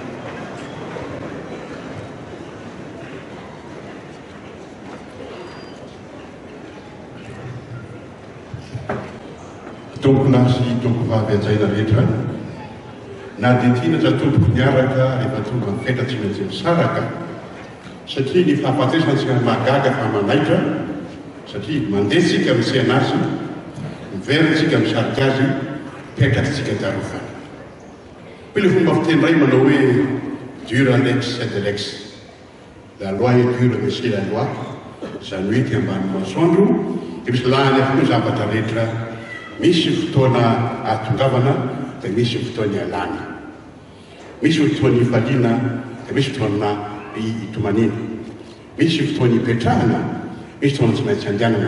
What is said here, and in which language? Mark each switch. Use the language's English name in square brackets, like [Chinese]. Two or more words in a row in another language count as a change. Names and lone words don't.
[Malagasy] Tomponasy tompivavy anjaina rehetra na dia tianatra tompoko miaraka rehefa tonga mifetra tsy maintsy misaraka satria ny fahafatesantsika mahagaga fa manaitra satria mandehitsika misehana azy miveritsika misarika azy petratsika darofana. Pile fomba fiteny ray manao hoe [Latin] dure lex sed lex, [French] la loi est dure mais c'est la loi, [Malagasy] izany hoe ty ambany masoandro dia misy lahany avokoa zavatra rehetra. Misy fotoana atongavana dia misy fotoana ialana, misy fotoana ifaliana dia misy fotoana itomanina, misy fotoana ipetrahana, misy fotoana tsy maintsy andehanana.